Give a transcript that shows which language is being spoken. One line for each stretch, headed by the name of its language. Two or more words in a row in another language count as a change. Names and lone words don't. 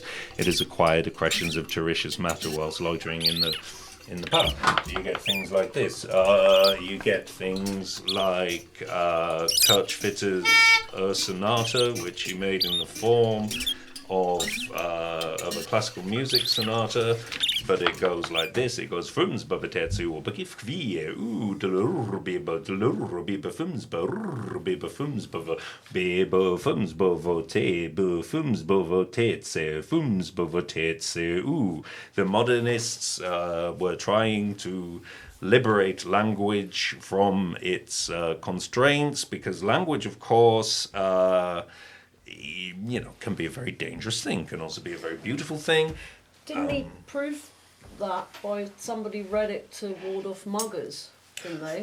English: It has acquired accretions of tertious matter whilst loitering in the pub. You get things like this. You get things like Kurt Fitter's sonata, which he made in the form of a classical music sonata, but it goes like this. It goes fums babatetsu or bakif kvie oo delur biba fums biba fums bavote fums bavotetse fums bavotetse oo. The modernists were trying to liberate language from its constraints, because language, of course, can be a very dangerous thing, can also be a very beautiful thing. Didn't he prove that by somebody read it to ward off muggers, didn't they?